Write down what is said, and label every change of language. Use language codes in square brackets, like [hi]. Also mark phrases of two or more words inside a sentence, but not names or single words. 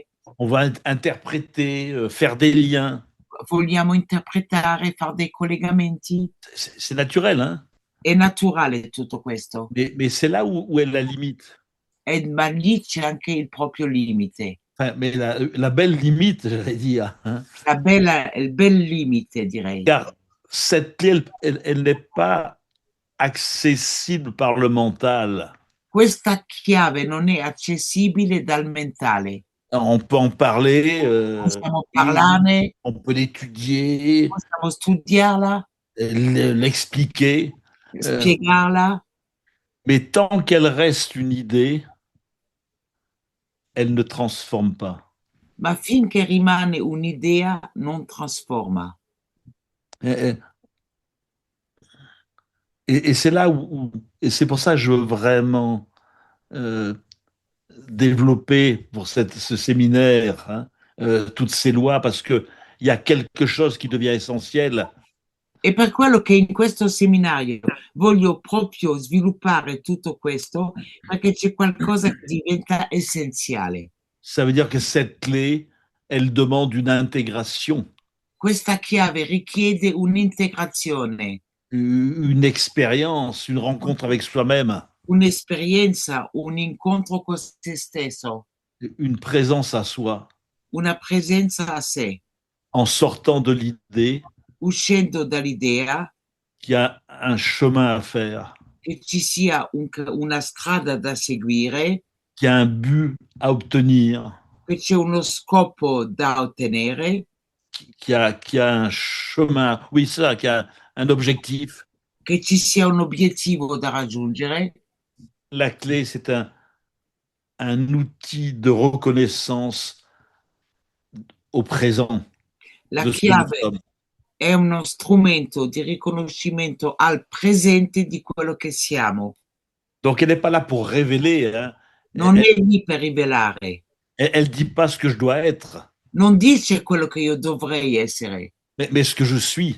[fr] on va interpréter, faire des liens. [it] vogliamo interpretare, fare dei collegamenti. [fr] C'est naturel, hein, [it] È naturale tutto questo, [fr] mais c'est là où est la limite. [it] ma lì c'è anche il proprio limite. [fr] Enfin, mais la belle limite, j'allais dire, hein, [it] Il bel limite, direi. [fr] car cette clé, elle n'est pas accessible par le mental. [it] Questa chiave non è accessibile dal mentale. [fr] On peut en parler, [it] Possiamo [fr] et [it] parlarne, [fr] on peut l'étudier, [it] possiamo studiarla, [fr] l'expliquer, euh, [it] spiegarla, [fr] mais tant qu'elle reste une idée, elle ne transforme pas. [it] ma finché rimane un'idea non trasforma. [fr] Et, et c'est là et c'est pour ça que je veux vraiment euh, développer pour ce séminaire, hein, toutes ces lois, parce que il y a quelque chose qui devient essentiel. [it] E per quello che in questo seminario voglio proprio sviluppare tutto questo, perché c'è qualcosa che diventa essenziale. [fr] Ça veut dire que cette clé, elle demande une intégration, [it] Questa chiave richiede un'integrazione, [fr] une expérience, une rencontre avec soi-même, [it] un'esperienza, un incontro con se stesso, [fr] une présence à soi, [it] una presenza a sé, [fr] en sortant de l'idée [it] uscendo dall'idea [fr] qu'il y a un chemin à faire, [it] che ci sia una strada da seguire, [fr] qu'il y a un but à obtenir, [it] che c'è uno scopo da ottenere, [fr] qu'il y a un chemin, oui, ça, qu'il y a un objectif. [it] che ci sia un obiettivo da raggiungere. [fr] La clé, c'est un outil de reconnaissance au présent [it] La [fr] de ce que nous [it] chiave [fr] sommes. [it] è uno strumento di riconoscimento al presente di quello che siamo. [fr] Donc, elle n'est pas là pour révéler, hein. [it] Non è lì per rivelare, [fr] Elle dit pas ce que je dois être, [it] non dice quello che io dovrei essere, [fr] mais ce que je suis.